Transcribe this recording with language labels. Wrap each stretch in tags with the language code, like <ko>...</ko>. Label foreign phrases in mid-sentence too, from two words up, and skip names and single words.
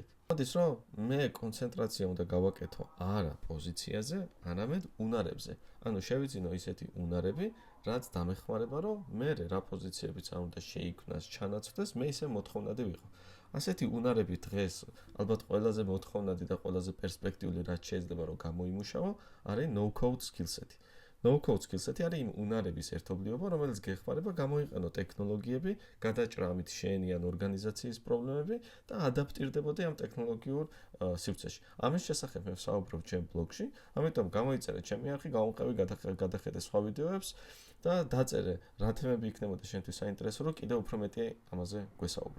<ka>გამოდის, რომ მე კონცენტრაცია უნდა გავაკეთო არა პოზიციაზე, არამედ უნარებზე. ანუ შევიძინო ისეთი უნარები, რაც დამეხმარება, რომ მე რა პოზიციებიც არ უნდა შეიქმნას, ჩანაცვლდეს, მე ისე მოთხოვნადი ვიყო. ასეთი უნარები დღეს ალბათ ყველაზე მოთხოვნადი და ყველაზე პერსპექტიული რაც შეიძლება რომ გამოიმუშაო, არის</ka> <en>no-code skill-set. No-code skill-set</en> <ka>არის იმ უნარების ერთობლიობა, რომელიც გეხმარება გამოიყენო ტექნოლოგიები, გადაჭრა ამით შენი ან ორგანიზაციის პრობლემები და ადაპტირდებოდი ამ ტექნოლოგიურ სივრცეში. ამის შესახებ მე ვსაუბრობ ჩემ ბლოგში, ამიტომ გამოიწერე ჩემი არხი, გამოვყევი, გადახედე სხვა ვიდეოებს და დაწერე რა თემები იქნებოდა შენთვის საინტერესო, რომ კიდევ უფრო მეტი ამაზე გვესაუბრო.</ka>